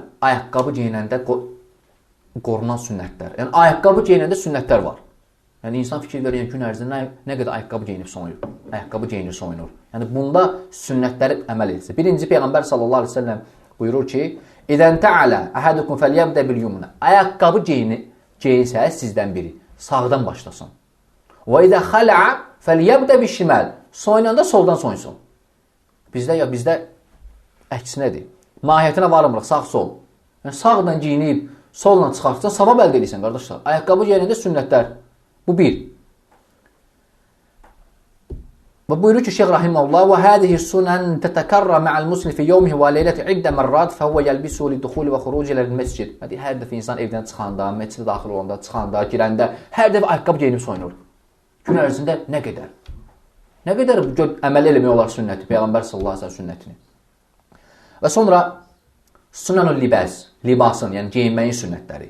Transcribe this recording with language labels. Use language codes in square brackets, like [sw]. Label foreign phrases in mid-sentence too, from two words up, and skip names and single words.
[az] Ayaqqabı geyinəndə qorunan sünnətlər. Yəni ayaqqabı geyinəndə sünnətlər var. Yəni insan fikir verir, yəni gün ərzində nə qədər ayaqqabı geyinib soyunur. Ayaqqabı geyinir, soyunur. Yəni bunda sünnətləri əməl etsin. Birinci Peyğəmbər [ar] صلى الله عليه وسلم [az] buyurur ki: [ar] "إذا انتعل أحدكم فليبدأ باليمنى." [az] Ayaqqabı geyinsə sizdən biri sağdan başlasın. [ar] "وإذا خلع فليبدأ بالشمال." [az] Soyunanda soldan soyunsun. Bizdə əksinədir. Mahiyyətinə varmırıq, sağ-sol. Yəni sağdan geyinib, solla çıxartsan, savab əldə edirsən, qardaşlar. Ayaqqabı geyinəndə sünnətlər. Bu bir. Və buyurur ki, Şeyx Rahiməhullah: [ar] "وهذه سنن تتكرر مع المسلم في يومه وليلته عدة مرات فهو يلبس للدخول والخروج إلى المسجد." [az] Hər dəfə insan evdən çıxanda, məscidə daxil olanda, çıxanda, girəndə hər dəfə ayaqqabı geyinib soyunur. Gün ərzində nə qədər? Nə qədər əməl eləmək olar sünnəti, Peyğəmbər [ar] صلى الله عليه وسلم [az] sünnətini. Və sonra [ar] سنن اللباس, [az] libasın, yəni geyinməyin sünnətləri.